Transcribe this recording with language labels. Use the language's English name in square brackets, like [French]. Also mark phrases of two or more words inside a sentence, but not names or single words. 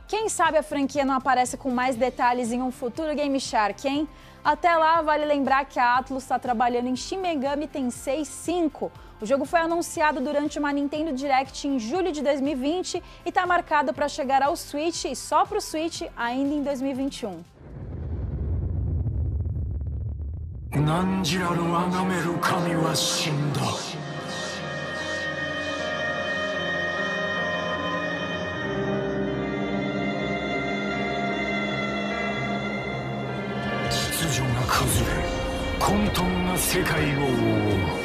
[Portuguese] Quem sabe a franquia não aparece com mais detalhes em um futuro Game Shark, hein? Até lá, vale lembrar que a Atlus está trabalhando em Shin Megami Tensei 5. O jogo foi anunciado durante uma Nintendo Direct em julho de 2020 e está marcado para chegar ao Switch e só para o Switch ainda em 2021. [Japanese] 何時らの崇める神は死んだ秩序が崩れ混沌な世界を覆う